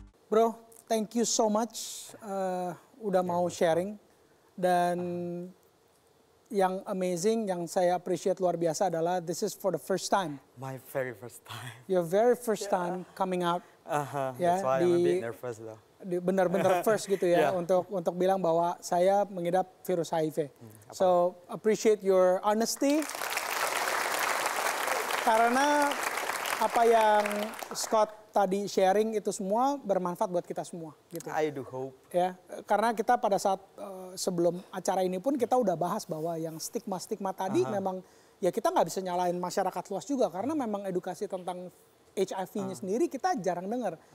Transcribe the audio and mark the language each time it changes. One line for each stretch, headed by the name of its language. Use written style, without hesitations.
English: Bro, thank you so much
Indonesian: udah mau
English: sharing.
Indonesian: Dan yang amazing, yang saya appreciate luar biasa adalah
English: this is for the first time. My very first time. Your very first time coming out. That's why I'm a bit nervous though.
Indonesian: Benar-benar first gitu ya untuk bilang bahwa saya mengidap virus HIV.
English: So appreciate your honesty.
Indonesian: Karena apa yang Scott tadi sharing itu semua bermanfaat buat kita semua gitu.
English: I do hope.
Indonesian: Ya, karena kita pada saat sebelum acara ini pun kita udah bahas bahwa yang stigma-stigma tadi memang ya kita nggak bisa nyalain masyarakat luas juga karena memang edukasi tentang HIV-nya sendiri kita jarang dengar.